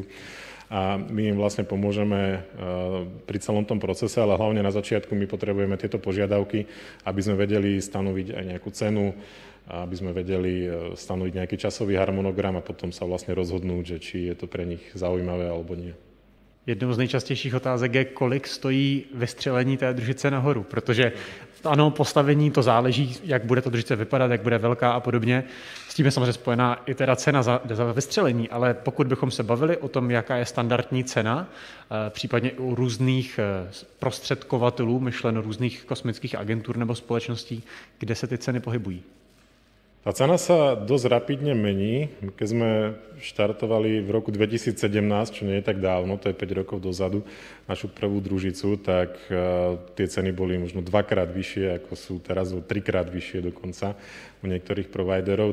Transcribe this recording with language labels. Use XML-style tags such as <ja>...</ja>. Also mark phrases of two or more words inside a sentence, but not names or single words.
<sk>A my im vlastne pomôžeme pri celom tom procese, ale hlavne na začiatku my potrebujeme tieto požiadavky, aby sme vedeli stanoviť aj nejakú cenu, aby sme vedeli stanoviť nejaký časový harmonogram a potom sa vlastne rozhodnúť, že či je to pre nich zaujímavé alebo nie.</sk> <cs>Jednou z nejčastějších otázek je, kolik stojí vystřelení té družice nahoru, protože ano, postavení to záleží, jak bude ta družice vypadat, jak bude velká a podobně. S tím je samozřejmě spojená i teda cena za vystřelení, ale pokud bychom se bavili o tom, jaká je standardní cena, případně u různých prostředkovatelů, myšleno různých kosmických agentur nebo společností, kde se ty ceny pohybují?</cs> <sk>Tá cena sa dosť rapidne mení. Keď sme štartovali v roku 2017, čo nie je tak dávno, to je 5 rokov dozadu, našu prvú družicu, tak tie ceny boli možno 2-krát vyššie, ako sú teraz, 3-krát vyššie dokonca u niektorých providerov.</sk>